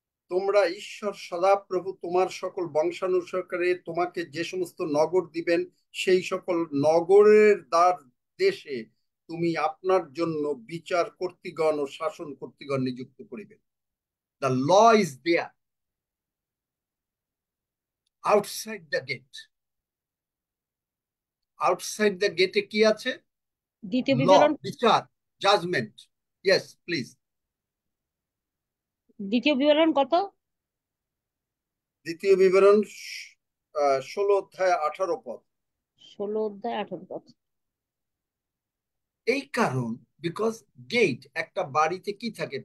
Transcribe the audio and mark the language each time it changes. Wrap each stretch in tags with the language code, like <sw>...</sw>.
<bn>তোমরা ঈশ্বর সদাপ্রভু তোমার সকল বংশানুসারে তোমাকে যে সমস্ত নগর দিবেন, সেই সকল নগরের দ্বার দেশে তুমি আপনার জন্য বিচার কর্তৃগণ ও শাসন কর্তৃগণ নিযুক্ত করিবেন।</bn> <en>The law is there outside the gate. Outside the gate</en> <bn>কি আছে? দ্বিতীয়</bn> <en>Law,</en> <bn>বিবরণ, বিচার, judgment.</bn> <en>Yes, please.</en> <bn>দ্বিতীয় বিবরণ কত? দ্বিতীয় বিবরণ 16 অধ্যায় 18 পদ। 16 অধ্যায় 18 পদ। এই কারণ,</bn> <en>because gate,</en> <bn>একটা বাড়িতে কি থাকে?</bn>